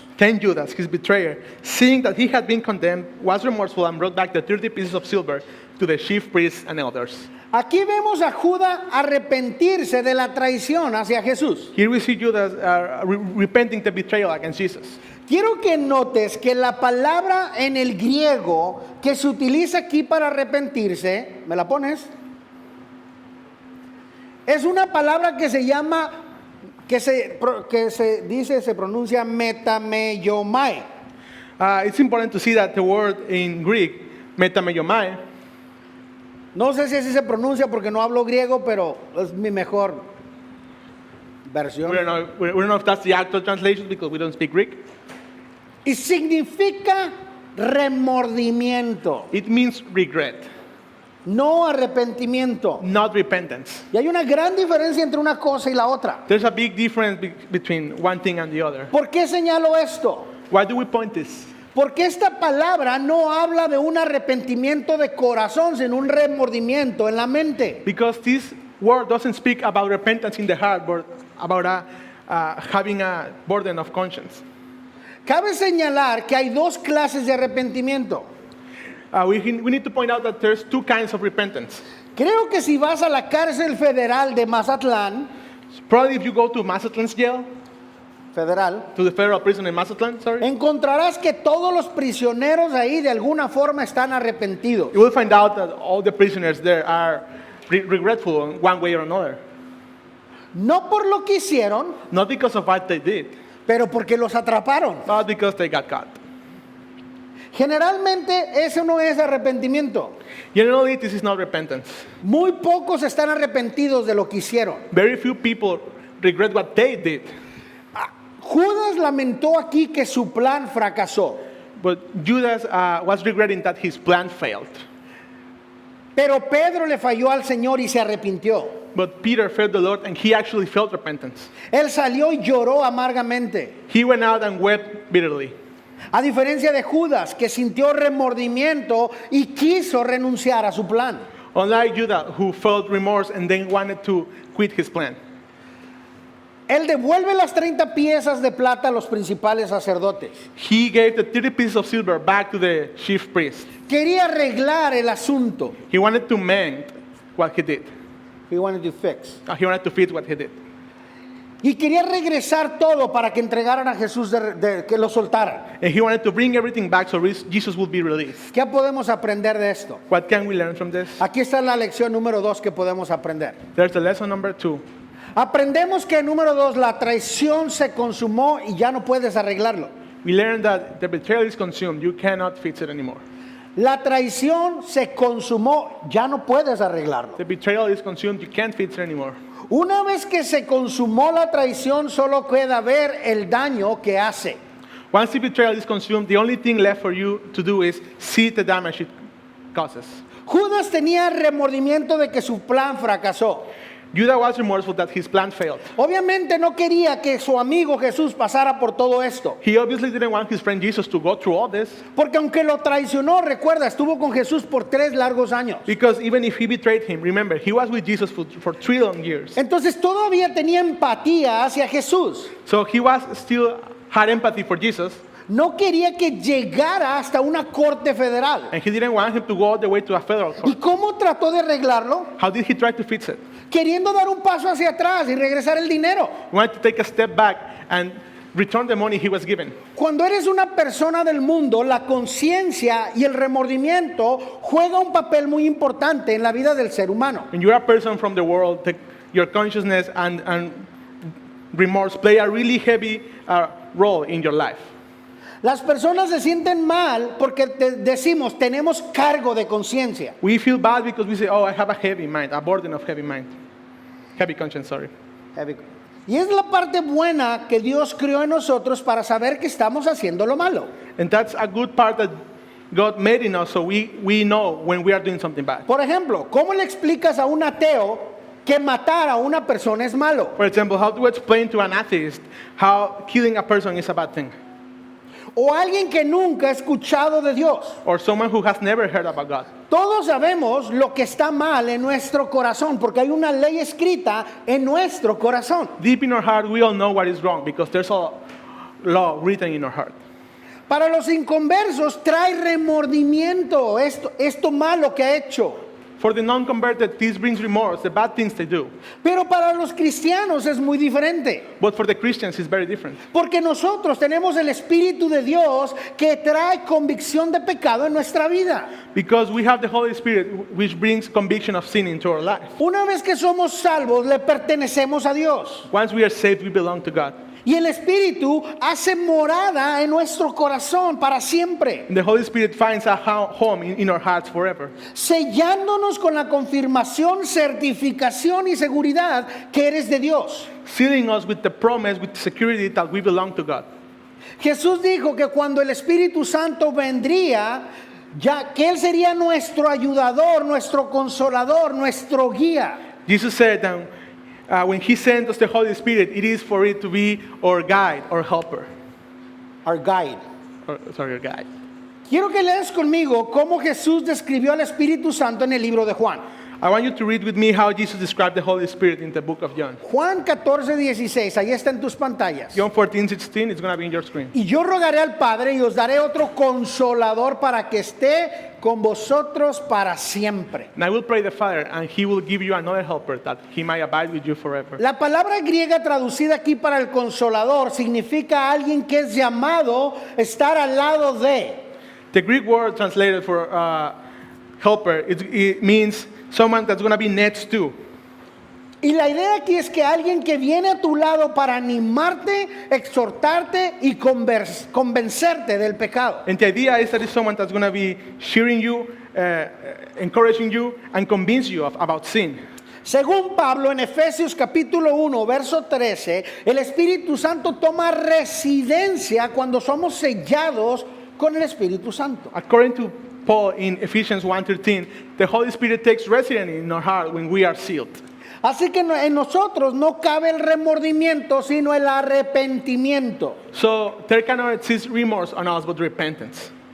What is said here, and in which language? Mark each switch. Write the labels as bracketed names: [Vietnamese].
[English] Then Judas, his betrayer, seeing that he had been condemned, was remorseful and brought back the 30 pieces of silver to the chief priests and elders. [Spanish] Aquí vemos a Judas arrepentirse de la traición hacia Jesús. [English] Here we see Judas repenting the betrayal against Jesus. [Spanish] Quiero que notes que la palabra en el griego que se utiliza aquí para arrepentirse, ¿me la pones? Es una palabra que se llama, que se pronuncia metameiomai. [English] It's important to see that the word in Greek, metameiomai, [Spanish] No sé si así se pronuncia porque no hablo griego, pero es mi mejor versión. [English] we don't know if that's the actual translation because we don't speak Greek. [Spanish] Y significa remordimiento, [English] It means regret, [Spanish] no arrepentimiento. [English] not repentance. [Spanish] Y hay una gran diferencia entre una cosa y la otra. [English] There's a big difference between one thing and the other. [Spanish] ¿Por qué señalo esto? [English] Why do we point this? [Spanish] Porque esta palabra no habla de un arrepentimiento de corazón, sino un remordimiento en la mente. [English] Because this word doesn't speak about repentance in the heart, but about having a burden of conscience. [Spanish] Cabe señalar que hay dos clases de arrepentimiento. [English] We need to point out that there's two kinds of repentance. [Spanish] Creo que si vas a la cárcel federal de Mazatlán, [English] Probably if you go to Mazatlan's jail, [Spanish] federal, [English] to the federal prison in Mazatlan, [Spanish] encontrarás que todos los prisioneros ahí de alguna forma están arrepentidos. [English] you will find out that all the prisoners there are regretful in one way or another. [Spanish] No por lo que hicieron, [English] Not because of what they did, [Spanish] pero porque los atraparon. [English] but because they got caught. [Spanish] Generalmente eso no es arrepentimiento. [English] Generally, this is not repentance. [Spanish] Muy pocos están arrepentidos de lo que hicieron. [English] Very few people regret what they did. [Spanish] Judas lamentó aquí que su plan fracasó. [English] But Judas was regretting that his plan failed. [Spanish] Pero Pedro le falló al Señor y se arrepintió. [English] But Peter felt the Lord and he actually felt repentance. [Spanish] Él salió y lloró amargamente. [English] He went out and wept bitterly. [Spanish] A diferencia de Judas, que sintió remordimiento y quiso renunciar a su plan. [English] Unlike Judas, who felt remorse and then wanted to quit his plan. [Spanish] Él devuelve las 30 piezas de plata a los principales sacerdotes. [English] He gave the 30 pieces of silver back to the chief priest. [Spanish] Quería arreglar el asunto. [English] He wanted to mend what he did. He wanted to fix. He wanted to fix what he did. [Spanish] Y quería regresar todo para que entregaran a Jesús, que lo soltaran. [English] And he wanted to bring everything back so Jesus would be released. [Spanish] ¿Qué podemos aprender de esto? [English] What can we learn from this? [Spanish] Aquí está la lección número 2 que podemos aprender. [English] There's the lesson number 2. [Spanish] Aprendemos que número 2, la traición se consumó y ya no puedes arreglarlo. [English] We learned that the betrayal is consumed. You cannot fix it anymore. [Spanish] La traición se consumó, ya no puedes arreglarlo. [English] The betrayal is consumed. You can't fix it anymore. [Spanish] Una vez que se consumó la traición, solo queda ver el daño que hace. [English] Once the betrayal is consumed, the only thing left for you to do is see the damage it causes. [Spanish] Judas tenía remordimiento de que su plan fracasó. [English] Judas was remorseful that his plan failed. [Spanish] Obviamente no quería que su amigo Jesús pasara por todo esto. [English] He obviously didn't want his friend Jesus to go through all this, [Spanish] Porque aunque lo traicionó, recuerda, estuvo con Jesús por 3 largos años. [English] because even if he betrayed him, remember, he was with Jesus for 3 long years. [Spanish] Entonces todavía tenía empatía hacia Jesús. [English] So he was still had empathy for Jesus, [Spanish] No quería que llegara hasta una corte federal. [English] and he didn't want him to go all the way to a federal [Spanish] ¿Y [English] court. [Spanish] cómo trató de arreglarlo? [English] How did he try to fix it? [Spanish] Queriendo dar un paso hacia atrás y regresar el dinero. [English] He wanted to take a step back and return the money he was given. [Spanish] Cuando eres una persona del mundo, la conciencia y el remordimiento juega un papel muy importante en la vida del ser humano. [English] When you're a person from the world, your consciousness and remorse play a really heavy role in your life. [Spanish] Las personas se sienten mal porque decimos, tenemos cargo de conciencia. [English] We feel bad because we say, oh, I have a heavy mind, a burden of heavy mind. Heavy conscience, sorry. [Spanish] Y es la parte buena que Dios creó en nosotros para saber que estamos haciendo lo malo. [English] And that's a good part that God made in us so we know when we are doing something bad. [Spanish] Por ejemplo, ¿cómo le explicas a un ateo que matar a una persona es malo? [English] For example, how to explain to an atheist how killing a person is a bad thing? [Spanish] O alguien que nunca ha escuchado de Dios. [English] Or someone who has never heard about God. [Spanish] Todos sabemos lo que está mal en nuestro corazón porque hay una ley escrita en nuestro corazón. [English] Deep in our heart, we all know what is wrong because there's a law written in our heart. [Spanish] Para los inconversos trae remordimiento esto malo que ha hecho. [English] For the non-converted, this brings remorse, the bad things they do. [Spanish] Pero para los cristianos es muy diferente. [English] But for the Christians, it's very different. [Spanish] Porque nosotros tenemos el Espíritu de Dios que trae convicción de pecado en nuestra vida. [English] Because we have the Holy Spirit, which brings conviction of sin into our life. [Spanish] Una vez que somos salvos, le pertenecemos a Dios. [English] Once we are saved, we belong to God. [Spanish] Y el Espíritu hace morada en nuestro corazón para siempre, [English] And the Holy Spirit finds a home in our hearts forever, [Spanish] sellándonos con la confirmación, certificación y seguridad que eres de Dios. [English] sealing us with the promise, with the security that we belong to God. [Spanish] Jesús dijo que cuando el Espíritu Santo vendría, ya que Él sería nuestro ayudador, nuestro consolador, nuestro guía. [English] Jesus said that when He sent us the Holy Spirit, it is for it to be our guide, our helper, Our guide. your guide. [Spanish] Quiero que leas conmigo cómo Jesús describió al Espíritu Santo en el libro de Juan. [English] I want you to read with me how Jesus described the Holy Spirit in the book of John. [Spanish] Juan 14:16, ahí está en tus pantallas. [English] John 14:16, it's going to be in your screen. [Spanish] Y yo rogaré al Padre y os daré otro consolador para que esté con vosotros para siempre. [English] And I will pray the Father, and He will give you another helper, that He might abide with you forever. [Spanish] La palabra griega traducida aquí para el consolador significa alguien que es llamado estar al lado de. [English] The Greek word translated for helper, it means someone that's going to be next to. [Spanish] Y la idea aquí es que alguien que viene a tu lado para animarte, exhortarte y convencerte del pecado. [English] And the idea is that it's someone that's going to be cheering you, encouraging you, and convince you about sin. [Spanish] Según Pablo en Efesios capítulo 1, verso 13, el Espíritu Santo toma residencia cuando somos sellados con el Espíritu Santo. [English] According to Paul in Ephesians 1:13, the Holy Spirit takes residence in our heart when we are sealed. [Spanish] Así que en nosotros no cabe el remordimiento, sino el arrepentimiento. [English] So there cannot exist remorse on us, but repentance.